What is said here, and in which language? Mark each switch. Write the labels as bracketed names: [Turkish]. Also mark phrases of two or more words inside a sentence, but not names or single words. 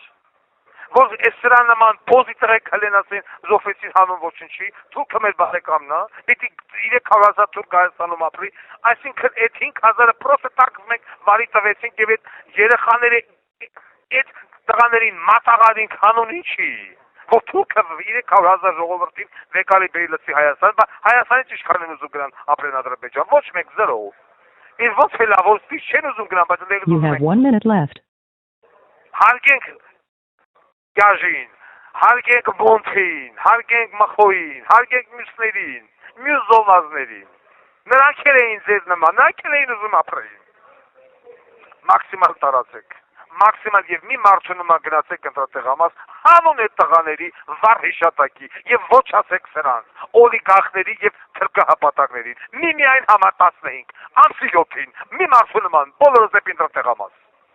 [Armenian] որ այս սրա նման փոզի տղեկ հլեն ասեն զոհվեցին հանուն ոչնչի, թուրքը մեր բարեկամն է, պիտի 300,000 թուրք Հայաստանում ապրի, այսինքն այդ 5,000-ը պրոստը տակվում ենք վարի տվեցինք եւ այդ երեխաները այդ տղաներին մատաղարինք հանուն ինչի, որ թուրքը 300,000 ժողովրդին վեկալի բերի լցի Հայաստան, բայց Հայաստանից իշխան են ուզում գնան ապրեն Ադրբեջան, ոչ մեկ 0։ Իսկ ոնց է լավ, որ ստիշ չեն ուզում գնան, բայց ընդեղ [English] You have 1 minute left. [Armenian] Հարգենք Կյաժին, հարգենք Մոնթեին, հարգենք Մխոյին, հարգենք մյուսներին, մյուս զոհվածներին։ Նրանք էին ձեզ նման, նրանք էին ուզում ապրեին։ Մաքսիմալ տարածեք, մաքսիմալ եւ մի մարդու նման գնացեք ընտրատեղամաս հանուն այդ տղաների վառ հիշատակի եւ ոչ ասեք սրանց, օլիգարխների եւ թրկահապատակներին։ Միայն համատացնեինք, ամսի 7-ին, մի մարդու նման բոլորը դեպի ընտրատեղամաս։